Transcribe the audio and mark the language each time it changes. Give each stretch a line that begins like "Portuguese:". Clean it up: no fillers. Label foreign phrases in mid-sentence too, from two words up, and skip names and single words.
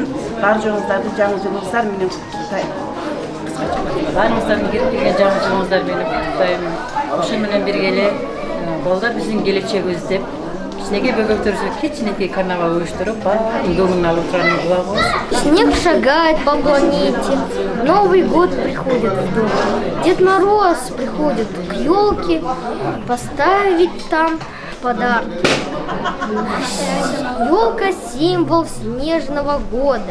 Kyrgyz: Бар жоңуңуздарды жаңы жылыңыздар менен куттуктайм. Баарыңыздарды кирип келген жаңы жылыңыздар менен куттуктайм. Ошо менен бирге балдар биздин келечегибиз деп кичинекей бөбөктөрүбүзгө кичинекей карнавал уюштуруп, баардын көңүлүн алып турганын кылабыз.
Russian: Снег шагает по планете, Новый год приходит в дом, Дед Мороз приходит к елке поставить там подарки. Елка — символ снежного года.